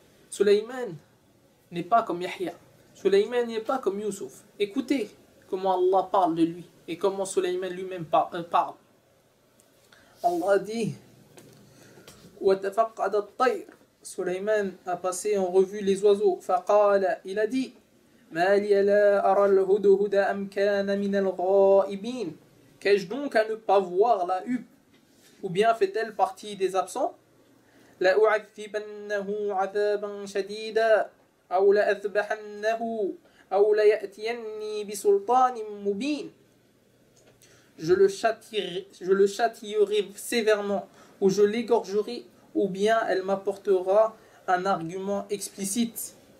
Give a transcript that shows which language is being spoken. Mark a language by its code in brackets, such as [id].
[fr] Sulayman n'est pas comme Yahya. Sulayman n'est pas comme Youssouf. Écoutez comment Allah parle de lui et comment Sulayman lui-même parle. Allah dit [ar] وَتَفَقَّدَ الطَّيْرِ. [fr] Sulayman a passé en revue les oiseaux. [ar] فَقَالَ, [fr] il a dit [ar] مَا لِيَ لَا أَرَى الْهُدْهُدَ أَمْ كَانَ مِنَ الْغَائِبِينَ. [fr] Qu'ai-je donc à ne pas voir la huppe? Ou bien fait-elle partie des absents? [ar] لَأُعَذِّبَنَّهُ عَذَابًا شَدِيدًا أَوْ لَأَذْبَحَنَّهُ أَوْ لَيَأْتِيَنِّي بِسُلْطَانٍ مُبِينٍ. [fr] Je le châtierai sévèrement, ou je l'égorgerai, ou bien elle m'apportera un argument explicite.